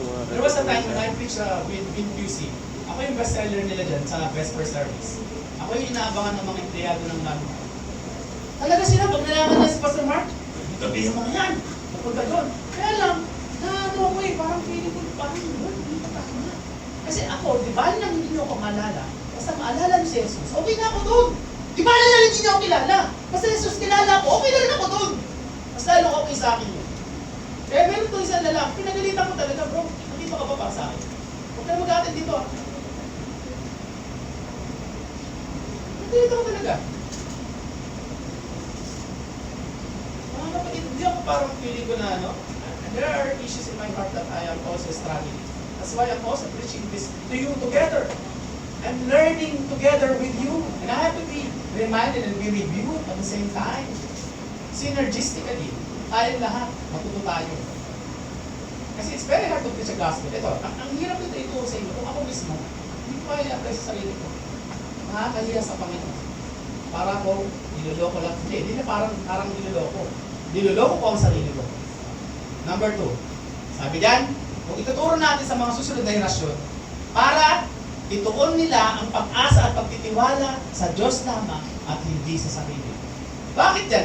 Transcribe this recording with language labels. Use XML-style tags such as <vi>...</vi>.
<en>There was a time when I preached with QC.</en> <tl>Ako yung bestseller nila dyan sa Vesper Service. Ako yung inaabangan ng mga empleyado ng namin. Talaga sila, pag nalaman na si Pastor Mark, gabihin mo na yan, pupunta doon. Kaya lang, ano ko eh, parang feeling ko, parang yun, hindi pa tako na. Kasi ako, di ba nang hindi nyo ako maalala, basta maalala niyo si Jesus, okay na ako doon. Di ba na hindi nyo ako kilala? Basta Jesus kilala ako, okay na rin ako doon. Mas lalong okay sa akin yun. Kaya meron to isang lalaki, pinagalitan ko talaga, bro, nandito ka pa para sa akin. Huwag ka mag-attend dito ah. Nandito ko talaga. Mga kapatid, hindi ako parang feeling ko na ano,</tl> <en>and there are issues in my heart that I am also struggling. That's why I'm also preaching this to you together. I'm learning together with you. And I have to be reminded and be reviewed at the same time. Synergistically,</en> <tl>tayo lahat, matuto tayo. Kasi</tl> <en>it's very hard to preach a gospel.</en> <tl>Ito, ang hirap nito ito sa inyo. Kung ako mismo, hindi ko kaya i-apply sa sarili ko. Nakakahiya sa Panginoon. Para ko, niloloko lang. Hindi na parang niloloko. Niloloko ko ang sarili ko. Number 2, sabi diyan, kung ituturo natin sa mga susunod na henerasyon, para ituon nila ang pag-asa at pagtitiwala sa Diyos lamang at hindi sa sarili. Bakit yan?</tl>